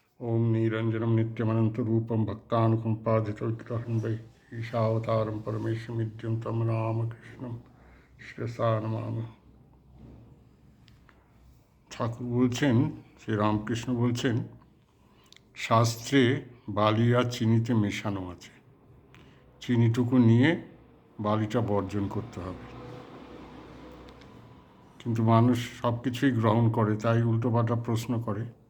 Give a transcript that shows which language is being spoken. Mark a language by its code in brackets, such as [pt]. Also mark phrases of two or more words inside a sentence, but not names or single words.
[sa] ओम निरंजनम नित्यमनंतरूपम भक्तानुकंपादितविग्रहं वै ईशावतारं परमेशमिद्यं तम रामकृष्णं शिरसा नमामि। [bn] ঠাকুর বলছেন, শ্রী রামকৃষ্ণ বলছেন, শাস্ত্রে বালি আর চিনিতে মেশানো আছে, চিনিটুকু নিয়ে বালিটা বর্জন করতে হবে। কিন্তু মানুষ সব কিছুই গ্রহণ করে, তাই উল্টোপাল্টা প্রশ্ন করে।